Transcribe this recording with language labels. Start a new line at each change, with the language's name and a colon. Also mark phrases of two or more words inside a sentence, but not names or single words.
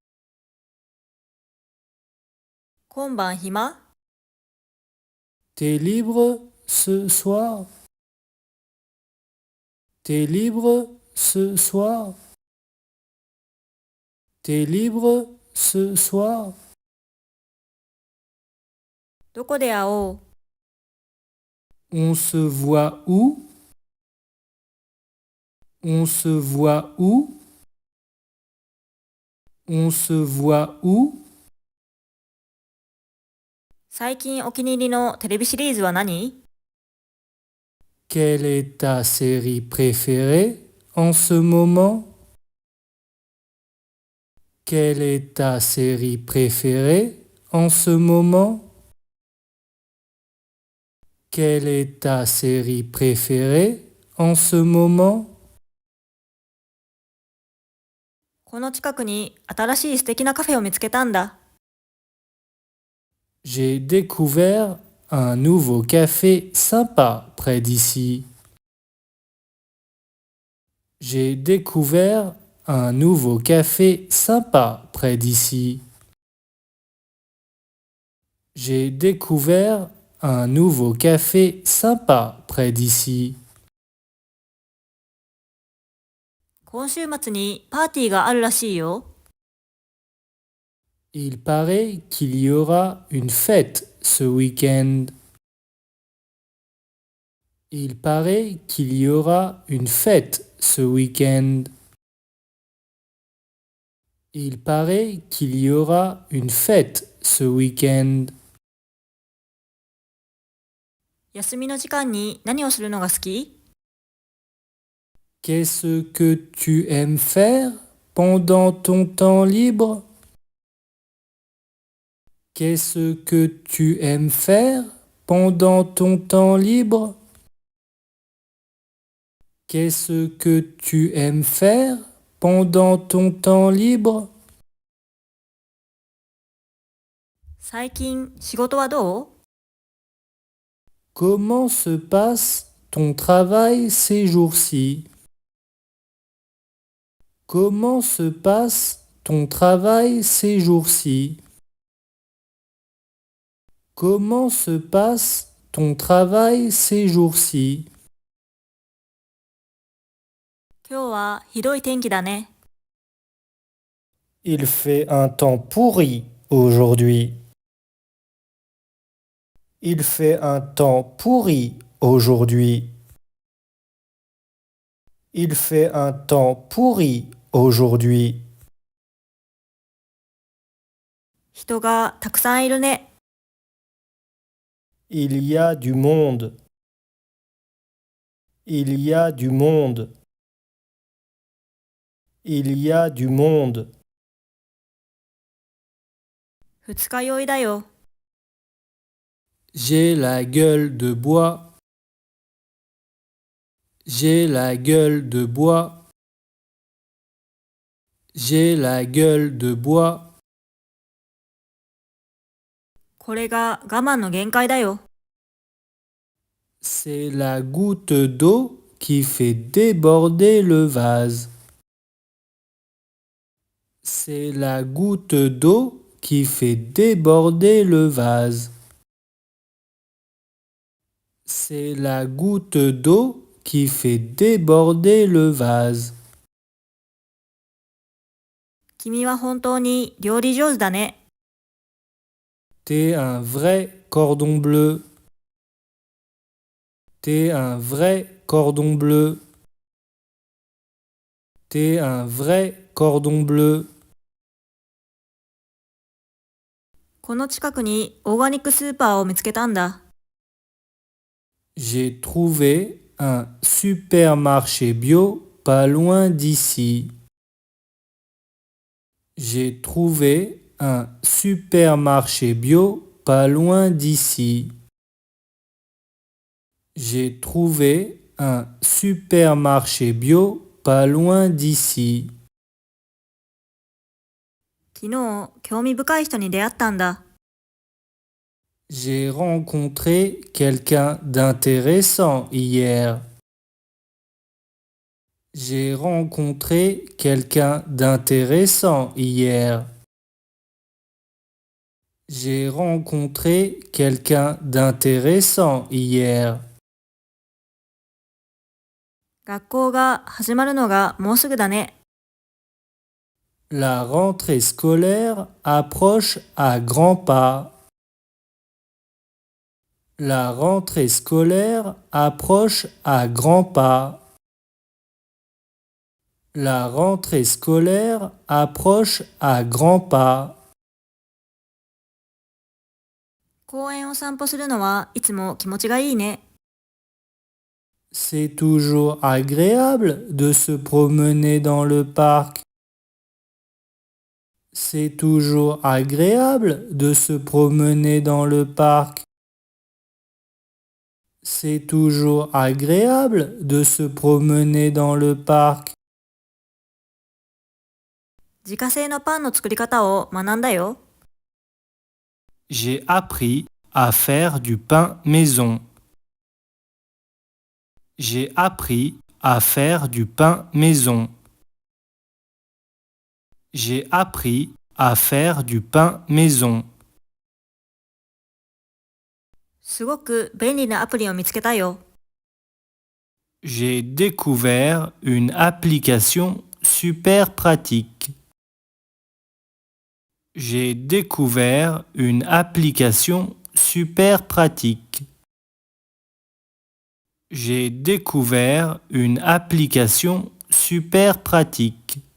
Japanese: 今晩暇？
French: T'es libre ce soir? T'es libre ce soir? T'es libre ce soir?
Japanese: どこで会おう？
French: On se voit où? On se voit où? On se voit où?
Japanese: 最近お気に入りのテレビシリーズは何？
French: Quelle est ta série préférée en ce moment? Quelle est ta série préférée en ce moment? Quelle est ta série préférée en ce moment?
Japanese: この近くに新しい素敵なカフェを見つけたんだ。
French: J'ai découvert un nouveau café sympa près d'ici. J'ai découvert un nouveau café sympa près d'ici. J'ai découvert un nouveau café sympa près d'ici.
Japanese: 今週末にパーティーがあるらしいよ。
French: Il paraît qu'il y aura une fête ce week-end. Il paraît qu'il y aura une fête ce week-end. Il paraît qu'il y aura une fête ce week-end.
Japanese: 休みの時間に何をするのが好き？
French: Qu'est-ce que tu aimes faire pendant ton temps libre? Qu'est-ce que tu aimes faire pendant ton temps libre? Qu'est-ce que tu aimes faire pendant ton temps libre?
Japanese: 最近仕事はどう？
French: Comment se passe ton travail ces jours-ci? Comment se passe ton travail ces jours-ci? Comment se passe ton travail ces jours-ci?
Japanese: 今日はひどい天気だね。
French: Il fait un temps pourri aujourd'hui. Il fait un temps pourri aujourd'hui. Il fait un temps pourri aujourd'hui.
Japanese: 人がたくさんいるね。
French: Il y a du monde. Il y a du monde. Il y a du monde.
Japanese: 二日酔いだよ。
French: J'ai la gueule de bois. J'ai la gueule de bois. J'ai la gueule de bois.
Japanese: これが我慢の限界だよ。
French: C'est la goutte d'eau qui fait déborder le vase. C'est la goutte d'eau qui fait déborder le vase. C'est la goutte d'eau qui fait déborder le vase.
Japanese: 君は本当に料理上手だね。
French: T'es un vrai cordon bleu. T'es un vrai cordon bleu. T'es un vrai cordon bleu.
Japanese: この近くにオーガニックスーパーを見つけたんだ。
French: J'ai trouvé un supermarché bio pas loin d'ici. J'ai trouvé un supermarché bio pas loin d'ici. J'ai trouvé un supermarché bio pas loin d'ici.
Japanese: 昨日、興味深い人に出会ったんだ。
French: J'ai rencontré quelqu'un d'intéressant hier. J'ai rencontré quelqu'un d'intéressant hier. J'ai rencontré quelqu'un d'intéressant hier.
Japanese: 学校が始まるのがもうすぐだね。
French: La rentrée scolaire approche à grands pas. La rentrée scolaire approche à grands pas. La rentrée scolaire approche à grands pas.
Japanese: 公園を散歩するのはいつも気持ちがいいね。
French: C'est toujours agréable de se promener dans le parc. C'est toujours agréable de se promener dans le parc. C'est toujours agréable de se promener dans le parc.
Japanese: 自家製のパンの作り方を学んだよ。
French: J'ai appris à faire du pain maison. J'ai appris à faire du pain maison. J'ai appris à faire du pain maison.
Japanese: すごく便利なアプリを見つけたよ。
French: J'ai découvert une application super pratique. J'ai découvert une application super pratique. J'ai découvert une application super pratique.